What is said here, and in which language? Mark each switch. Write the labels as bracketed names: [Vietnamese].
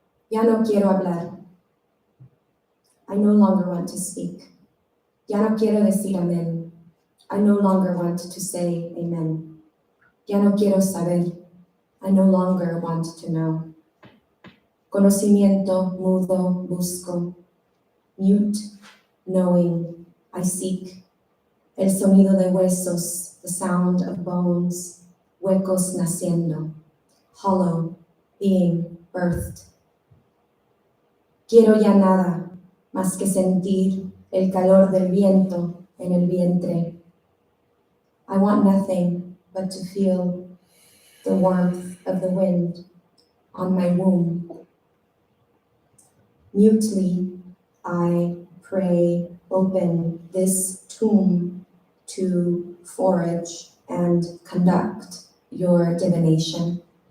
[Spanish] Ya no quiero hablar. [English] I no longer want to speak. [Spanish] Ya no quiero decir amén. [English] I no longer want to say amen. [Spanish] Ya no quiero saber. [English] I no longer want to know. [Spanish] Conocimiento mudo busco. [English] Mute, knowing, I seek. [Spanish] El sonido de huesos, [English] the sound of bones. [Spanish] Huecos naciendo. [English] Hollow, being birthed. [Spanish] Quiero ya nada. más que sentir el calor del viento en el vientre. [English] I want nothing but to feel the warmth of the wind on my womb. Mutely, I pray, open this tomb to forage and conduct your divination.